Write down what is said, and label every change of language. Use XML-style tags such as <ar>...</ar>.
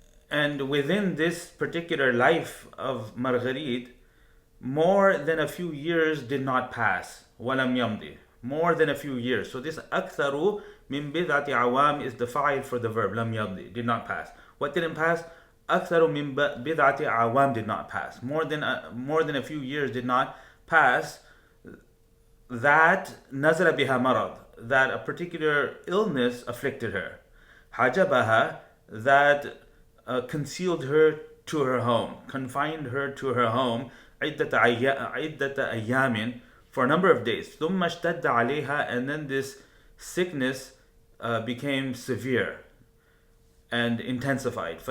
<en>And within this particular life of Marguerite, more than a few years did not pass.</en> <ar>ولم يمضي.</ar> <en>More than a few years. So this</en> <ar>أكثر من بضعة عوام</ar> <en>is the fa'il for the verb.</en> <ar>لم يمضي.</ar> <en>Did not pass. What didn't pass?</en> <ar>أكثر من بضعة عوام</ar> <en>did not pass. More than a few years did not pass.</en> <ar>That نزل بها مرض.</ar> <en>That a particular illness afflicted her.</en> <ar>حجبها.</ar> <en>That concealed her to her home. Confined her to her home.</en> <ar>عدة أيام</ar> <en>for a number of days.</en> <ar>ثم اشتد عليها,</ar> <en>and then this sickness became severe and intensified.</en>